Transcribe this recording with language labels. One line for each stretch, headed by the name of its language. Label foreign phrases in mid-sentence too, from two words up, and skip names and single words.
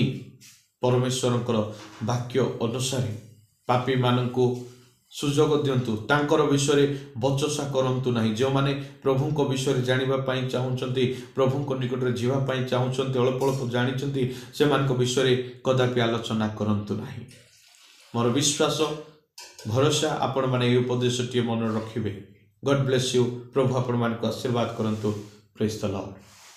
Odia: ପରମେଶ୍ୱରଙ୍କର ବାକ୍ୟ ଅନୁସାର ପାପୀ ମାନଙ୍କୁ ସୁଯୋଗ ଦିଅନ୍ତୁ, ତାଙ୍କର ବିଷୟ ବଚସା କରନ୍ତୁ ନାହିଁ। ଯେଉଁ ମାନେ ପ୍ରଭୁଙ୍କ ବିଷୟ ଜାଣିବା ପାଇଁ ଚାହୁଁଛନ୍ତି, ପ୍ରଭୁଙ୍କ ନିକଟ ରେ ଜୀବା ପାଇଁ ଚାହୁଁଛନ୍ତି, ଅଳ୍ପ ଅଳ୍ପ ଜାଣିଛନ୍ତି, ସେ ମାନଙ୍କ ବିଷୟ କଦାପି ଆଲୋଚନା କରନ୍ତୁ ନାହିଁ। ମୋର ବିଶ୍ୱାସ ଭରସା ଆପଣ ମାନେ ଏ ଉପଦେଶଟି ମନ ରଖିବେ।
English: God bless you.
Odia: ପ୍ରଭୁ ଆପଣ ମାନଙ୍କ ଆଶୀର୍ବାଦ କରନ୍ତୁ।
English: Praise the Lord.